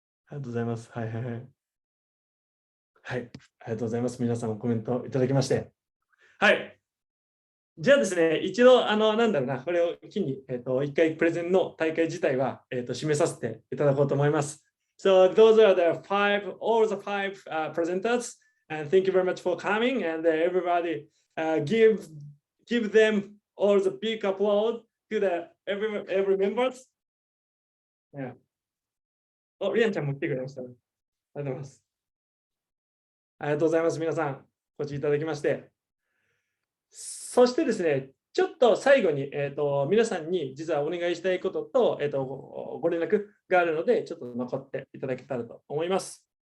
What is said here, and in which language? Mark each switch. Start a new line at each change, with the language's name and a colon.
Japanese: ありがとうございます。はいはいはい。はい、ありがとうございます。皆さんコメントいただきまして。はい。じゃあですね、一度、なんだろうな、これを機に、一回プレゼンの大会自体は、締めさせていただこうと思います。
English: So, those are all the five presenters, and thank you very much for coming, and everybody give them all the big applause to every members. Yeah.
Japanese: お、リアンちゃんも来てくれましたね。ありがとうございます。ありがとうございます。皆さん、お越しいただきまして。そしてですね、ちょっと最後に、皆さんに実はお願いしたいことと、ご連絡があるので、ちょっと残っていただけたらと思います。